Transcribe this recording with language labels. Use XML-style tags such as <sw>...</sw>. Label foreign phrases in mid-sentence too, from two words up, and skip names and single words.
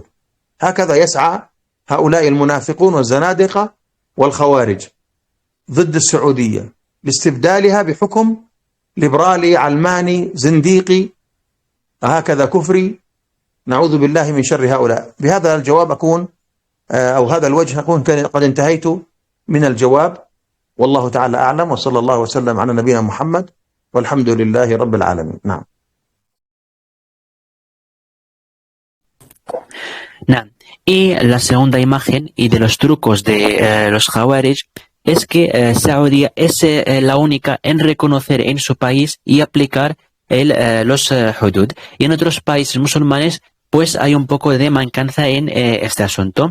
<ar>هكذا يسعى هؤلاء المنافقون والزنادقة والخوارج ضد السعودية لاستبدالها بحكم ليبرالي علماني زنديقي، هكذا كفري. نعوذ بالله من شر هؤلاء. بهذا الجواب أكون أو هذا الوجه أكون قد انتهيت من الجواب، والله تعالى أعلم، وصلى الله وسلم على نبينا محمد، والحمد لله رب العالمين. نعم.</ar> <es>Y la segunda imagen y de los trucos de los Hawarish es que Saudi es la única en reconocer en su país y aplicar los hudud. Y en otros países musulmanes pues hay un poco de mancanza en este asunto.</es>